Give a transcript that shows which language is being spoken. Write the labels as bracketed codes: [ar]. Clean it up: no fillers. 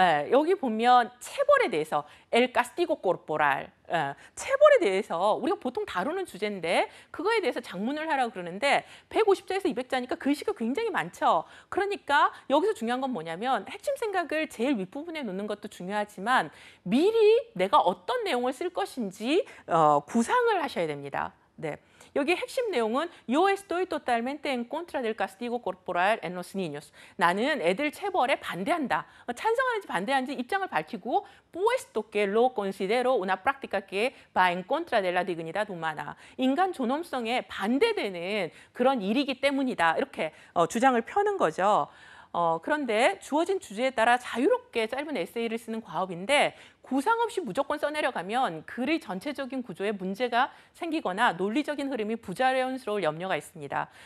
[ko] 여기 보면 체벌에 대해서 [es] El castigo corporal, [ko] 체벌에 대해서 우리가 보통 다루는 주제인데 그거에 대해서 장문을 하라고 그러는데 150자에서 200자니까 글씨가 굉장히 많죠. 그러니까 여기서 중요한 건 뭐냐면 핵심 생각을 제일 윗부분에 놓는 것도 중요하지만 미리 내가 어떤 내용을 쓸 것인지 구상을 하셔야 됩니다. 네. 여기 핵심 내용은 [es] Yo estoy totalmente en contra del castigo corporal en los niños. [ko] 나는 애들 체벌에 반대한다. 찬성하는지 반대하는지 입장을 밝히고 [es] puesto que lo considero una práctica que va en contra de la dignidad humana. [ko] 인간 존엄성에 반대되는 그런 일이기 때문이다. 이렇게 주장을 펴는 거죠. 그런데 주어진 주제에 따라 자유롭게 짧은 에세이를 쓰는 과업인데 구상 없이 무조건 써내려가면 글의 전체적인 구조에 문제가 생기거나 논리적인 흐름이 부자연스러울 염려가 있습니다.